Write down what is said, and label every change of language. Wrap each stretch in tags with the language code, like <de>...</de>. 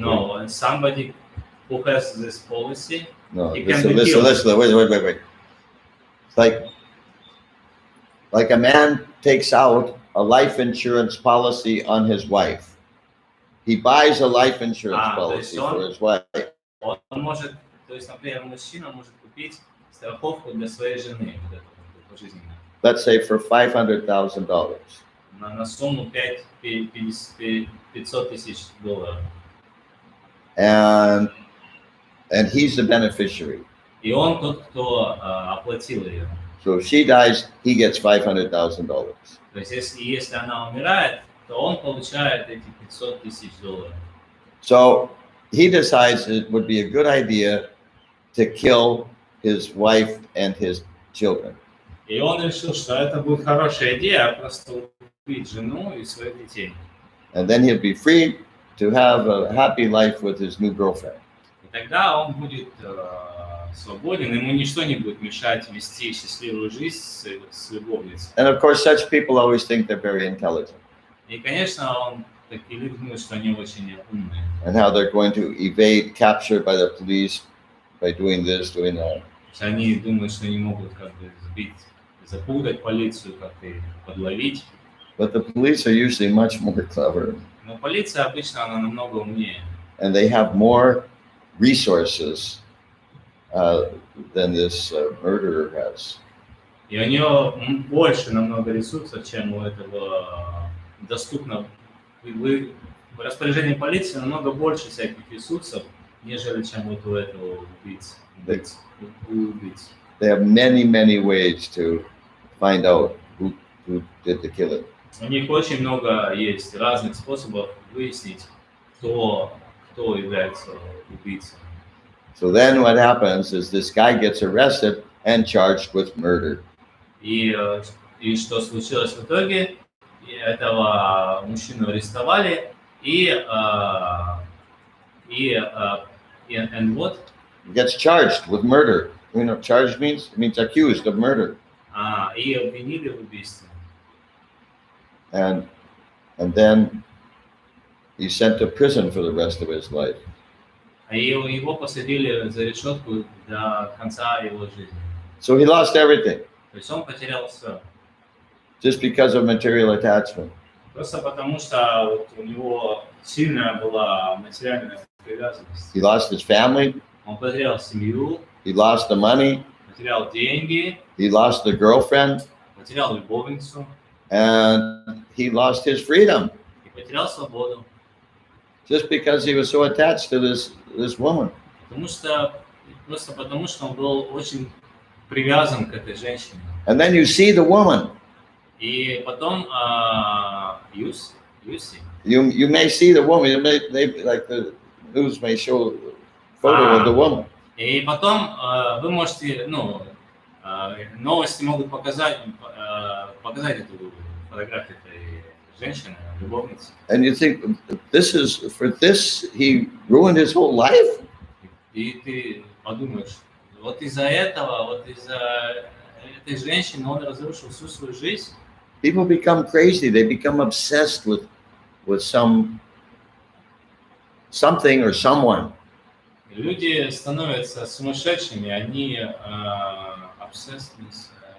<en>No, and somebody who has this policy, no, he listen, can be killed. Listen, wait. It's like a man takes out a life insurance policy on his wife. He buys a life insurance policy for his wife.</en> <ru>Он может, то есть, например, мужчина может купить страховку для своей жены, пожизненную.</ru> <en>Let's say for $500,000.</en> <ru>На сумму $500,000.</ru> <en>And he's the beneficiary.</en> <ru>И он тот, кто оплатил ее.</ru> <en>So if she dies, he gets $500,000.</en> <ru>То есть, если она умирает, то он получает эти $500,000.</ru> <en>So he decides it would be a good idea to kill his wife and his children.</en> <ru>И он решил, что это будет хорошая идея, просто убить жену и своих детей.</ru> <en>And then he'll be free to have a happy life with his new girlfriend.</en> <ru>И тогда он будет свободен, ему ничто не будет мешать вести счастливую жизнь с любовницей.</ru> <en>And of course, such people always think they're very intelligent</en> <ru>И, конечно, он такие люди думают, что они очень умные.</ru> <en>and how they're going to evade capture by the police by doing this, doing that.</en> <ru>Они думают, что они могут как бы сбить, запутать полицию, как-то их подловить.</ru> <en>But the police are usually much more clever,</en> <ru>Но полиция обычно она намного умнее.</ru> <en>and they have more resources than this murderer has.</en> <ru>И у нее больше намного ресурсов, чем у этого доступно. В распоряжении полиции намного больше всяких ресурсов, нежели чем вот у этого убийцы.</ru> <en>They have many ways to find out who did the killing.</en> <ru>У них очень много есть разных способов выяснить, кто является убийцей.</ru> <en>So then what happens is this guy gets arrested and charged with murder.</en> <ru>И что случилось в итоге? Этого мужчину арестовали</ru> <en>and what? He gets charged with murder. You know, charged means accused of murder.</en> <ru>И обвинили в убийстве.</ru> <en>And then he's sent to prison for the rest of his life.</en> <ru>И его посадили за решетку до конца его жизни.</ru> <en>So he lost everything</en> <ru>То есть он потерял все.</ru> <en>just because of material attachment.</en> <ru>Просто потому что вот у него сильная была материальная привязанность.</ru> <en>He lost his family.</en> <ru>Он потерял семью,</ru> <en>He lost the money.</en> <ru>потерял деньги,</ru> <en>He lost the girlfriend.</en> <ru>потерял любовницу</ru> <en>And he lost his freedom</en> <ru>и потерял свободу.</ru> <en>just because he was so attached to this woman.</en> <ru>Просто потому что он был очень привязан к этой женщине.</ru> <en>And then you see the woman.</en> <ru>И потом</ru> <en>you see. You may see the woman. You may like the news may show a photo of the woman.</en> <ru>И потом вы можете, новости могут показать эту фотографию этой женщины, любовницы.</ru> <en>And you think for this he ruined his whole life?</en> <ru>И ты подумаешь, вот из-за этого, вот из-за этой женщины он разрушил всю свою жизнь.</ru> <en>People become crazy. They become obsessed with something or someone.</en> <ru>Люди становятся сумасшедшими, они</ru> <en>obsessed with.</en>